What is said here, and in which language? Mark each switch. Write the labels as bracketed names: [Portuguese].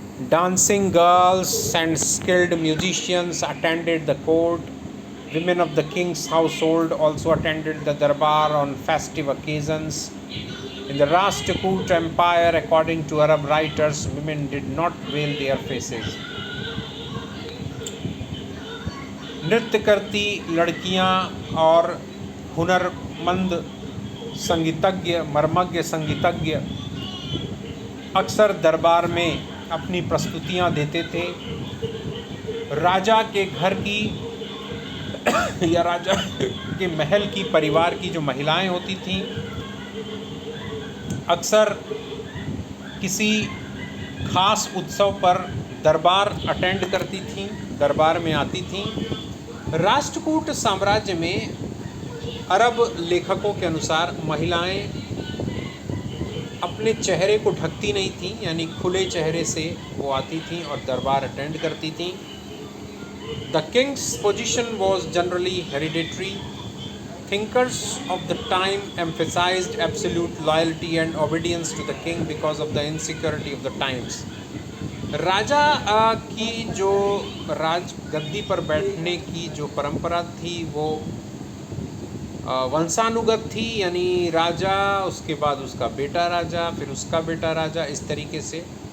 [English] Dancing girls and skilled musicians attended the court. Women of the king's household also attended the darbar on festive occasions. In the Rashtrakoot Empire, according to Arab writers, women did not veil their faces. [Hindi] नृत्य करती लड़कियां और हुनरमंद संगीतज्ञ, मर्मज्ञ संगीतज्ञ अक्सर दरबार में अपनी प्रस्तुतियां देते थे। राजा के घर की या राजा के महल की परिवार की जो महिलाएं होती थीं, अक्सर किसी खास उत्सव पर दरबार अटेंड करती थीं, दरबार में आती थीं। राष्ट्रकूट साम्राज्य में अरब लेखकों के अनुसार महिलाएं अपने चेहरे को ढकती नहीं थीं, यानी खुले चेहरे से वो आती थीं और दरबार अटेंड करती थीं। [English] The king's position was generally hereditary. Thinkers of the time emphasized absolute loyalty and obedience to the king because of the insecurity of the times. [Hindi] राजा की जो राज गद्दी पर बैठने की जो परंपरा थी वो वंशानुगत थी, यानी राजा, उसके बाद उसका बेटा राजा, फिर उसका बेटा राजा, इस तरीके से।